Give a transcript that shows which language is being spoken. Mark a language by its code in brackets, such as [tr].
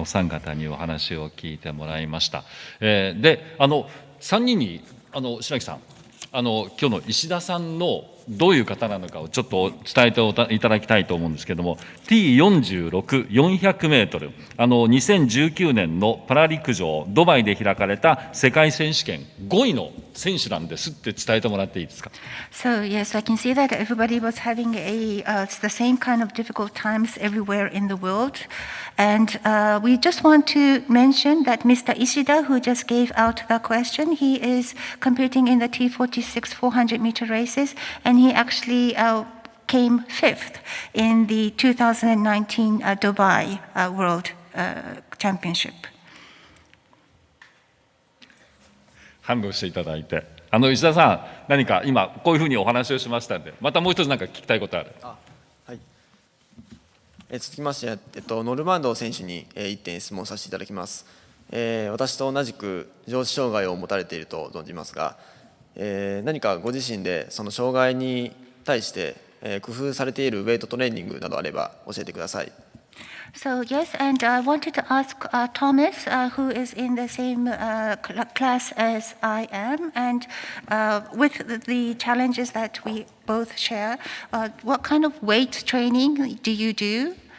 [ja] お三方にお話を聞いてもらいました。で、3人に白木さん、今日の石田さんのどういう方なのかをちょっと伝えていただきたいと思うんですけれども、 T46、400メートル、2019年のパラ陸上ドバイで開かれた世界選手権5位の選手なんですって伝えてもらっていいですか。 [en] So yes, I can see that everybody was having it's the same kind of difficult times everywhere in the world, and we just want to mention that Mr. Ishida, who just gave out the question, he is competing in the T46 400-meter races, and he actually came fifth in the 2019 Dubai World Championship. [ja] 反応していただいて、石田さん、何か今こういうふうにお話をしましたので、またもう一つ何か聞きたいことある。はい。続きまして、ノルマンドー選手に1点質問させていただきます。私と同じく上肢障害を持たれていると存じますが、何かご自身でその障害に対して工夫されているウェイトトレーニングなどあれば教えてください。 [en] So yes, and I wanted to ask Thomas, who is in the same class as I am, and with the challenges that we both share, what kind of weight training do you do?